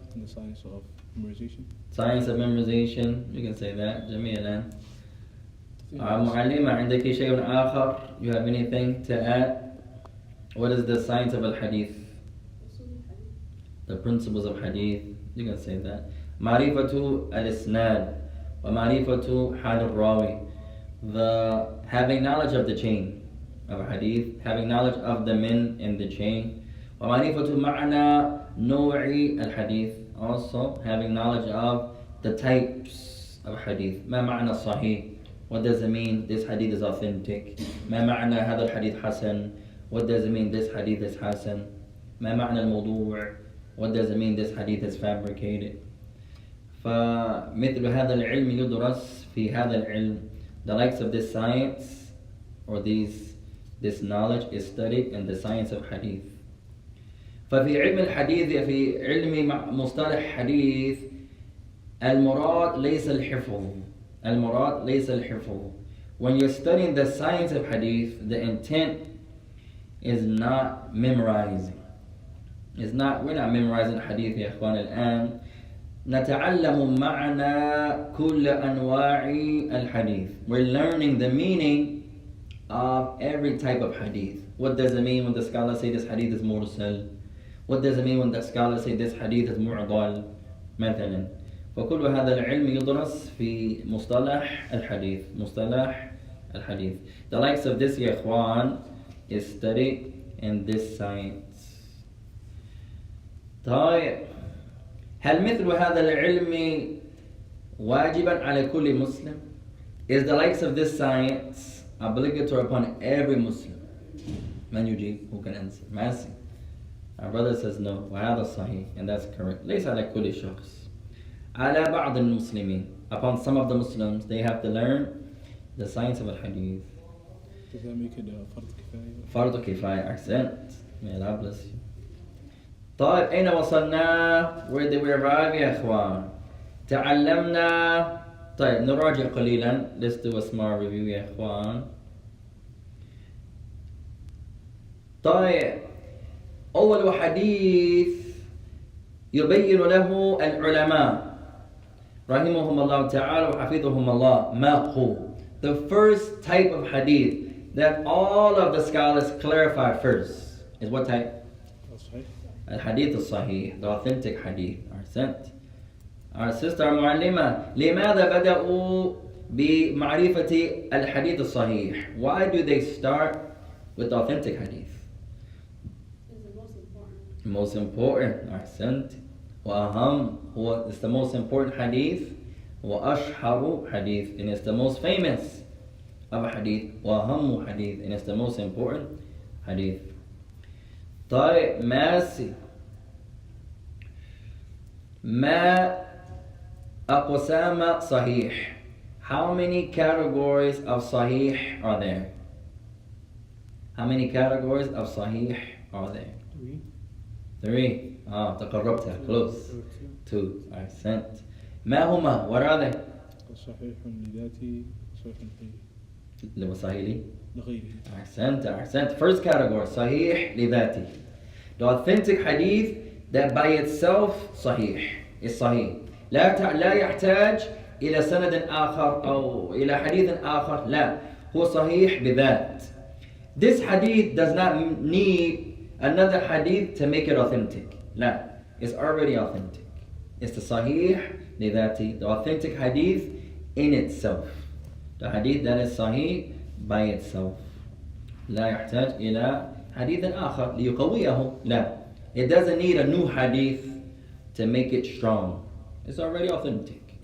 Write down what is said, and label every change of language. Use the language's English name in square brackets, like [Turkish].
[English] And the science of memorization. Science of memorization, you can say that. [Arabic] جميلا. معلمة, عندك شيء آخر? [English] You have anything to add? What is the science of al-hadith? The principles of hadith, you can say that. [Arabic] معرفة الإسناد ومعرفة حال الراوي. [English] The having knowledge of the chain of hadith, having knowledge of the men in the chain. [Arabic] ومعرفة معنى نوع الحديث, [English] also having knowledge of the types of hadith. [Arabic] ما معنى صحيح? [English] What does it mean this hadith is authentic? [Arabic] ما معنى هذا الحديث حسن? [English] What does it mean this hadith is حسن? [Arabic] ما معنى الموضوع? [English] What does it mean this hadith is fabricated? [Arabic] فمثل هذا العلم يدرس في هذا العلم. [English] The likes of this science or this knowledge is studied in the science of hadith. [Arabic] ففي علم الحديث, في علم مصطلح حديث, المراد ليس الحفظ. المراد ليس الحفظ [English] when you're studying the science of hadith, the intent is not memorizing. We're not memorizing hadith [Arabic] يا إخوان الآن. نتعلم معنى كل أنواع الحديث. [English] We're learning the meaning of every type of hadith. What does it mean when the scholars say this hadith is mursal? What does it mean when the scholars say this hadith is mu'dal? [Arabic] مثلا. فكل هذا العلم يدرس في مصطلح الحديث. مصطلح الحديث. [English] The likes of this [Arabic] يا إخوان [English] is studied in this science. [Arabic] طيب هل مثل هذا العلم واجبا على كل مسلم? [English] Is the likes of this science obligatory upon every Muslim? [Arabic] من يجيب? [English] Who can answer? Masi. Our brother says no. [Arabic] وهذا صحيح, [English] and that's correct. [Arabic] ليس على كل شخص. على بعض المسلمين. [English] Upon some of the Muslims, they have to learn the science of al-hadith. Does that make it فرض كفاية? فرض كفاية. Accent. May Allah bless you. [Arabic] طيب أين وصلنا؟ [English] Where did we arrive [Arabic] يا إخوان؟ تعلمنا. طيب نراجع قليلا. [English] Let's do a small review [Arabic] يا إخوان. طيب أول حديث يبين له العلماء رحمهم الله تعالى وحفظهم الله ما هو. [English] The first type of hadith that all of the scholars clarify first is what type? [Arabic] الحديث الصحيح, [English] the authentic hadith. [Arabic] أحسنت. [English] Our sister [Arabic] معلمة, لماذا بدأوا بمعرفة الحديث الصحيح? [English] Why do they start with the authentic hadith? It's the most important. Most important. [Arabic] أحسنت. وأهم هو [English] it's the most important hadith. [Arabic] وأشهر [English] hadith, and it's the most famous of a hadith. [Arabic] وأهم [English] hadith, and it's the most important hadith. [Arabic] طيب ماسي ما أقسام صحيح? [English] How many categories of sahih are there? How many categories of sahih are there? Three. [Arabic] تقربتها. [English] Close. Two. Accent. [Arabic] ما هما? [English] What are they? [Arabic] صحيح لذاته صحيح لمصاهيلي. لغيره. [English] Accent. First category, sahih لذاته. The authentic hadith that by itself sahih is sahih. [Arabic] لا يحتاج إلى سند آخر أو إلى حديث آخر. لا, هو صحيح بذات. [English] This hadith does not need another hadith to make it authentic. لا, it's already authentic. It's the sahih لذاته, the authentic hadith in itself. The hadith that is sahih by itself. [Arabic] لا يحتاج إلى حديث آخر ليقويه. [English] لا, it doesn't need a new hadith to make it strong. It's already authentic.